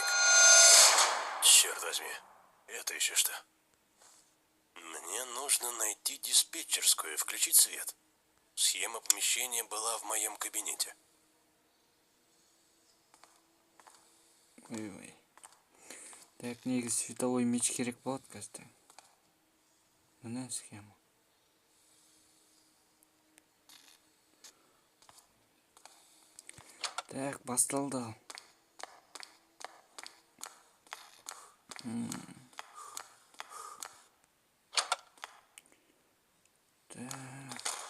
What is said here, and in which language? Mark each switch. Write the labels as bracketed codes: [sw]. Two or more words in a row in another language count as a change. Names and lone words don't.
[ru] Черт возьми, это еще что? Мне нужно найти диспетчерскую и включить свет. Схема помещения была в моем кабинете. Ой-ой. Так, [kk] негізі [ru] световой меч [kk] керек болады қазір. Мына схема. Так, басталды. [ru] Так.